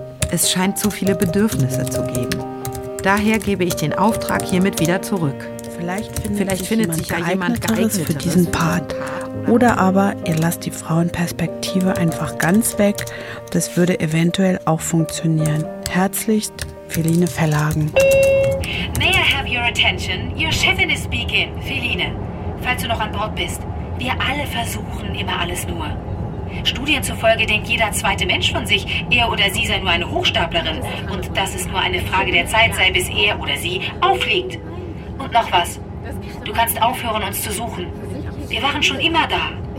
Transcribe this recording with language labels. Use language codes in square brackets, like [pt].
[de] Es scheint zu viele Bedürfnisse zu geben. Daher gebe ich den Auftrag hiermit wieder zurück. Vielleicht findet sich ja jemand geeigneteres für diesen Part. Oder aber ihr lasst die Frauenperspektive einfach ganz weg. Das würde eventuell auch funktionieren. Herzlichst, Feline Verlagen. [en] May I have your attention? Your chefin is speaking, Feline. [de] Falls du noch an Bord bist, wir alle versuchen immer alles nur. Studien zufolge denkt jeder zweite Mensch von sich, er oder sie sei nur eine Hochstaplerin. Und dass es nur eine Frage der Zeit sei, bis er oder sie aufliegt. Und noch was. Du kannst aufhören, uns zu suchen. Wir waren schon immer da.